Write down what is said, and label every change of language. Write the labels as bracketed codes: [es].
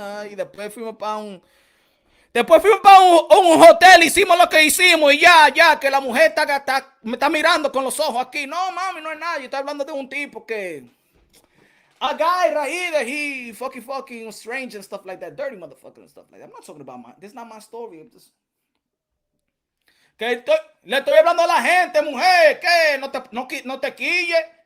[es] Y después fuimos para un hotel, hicimos lo que hicimos y ya, que la mujer me está mirando con los ojos aquí. No, mami, no es nada. Yo estoy hablando de un tipo que... [en] A guy right here that he fucking strange and stuff like that. Dirty motherfucker and stuff like that. I'm not talking about this is not my story. I'm just... [es] le estoy hablando a la gente, mujer. ¿Qué? No te quille.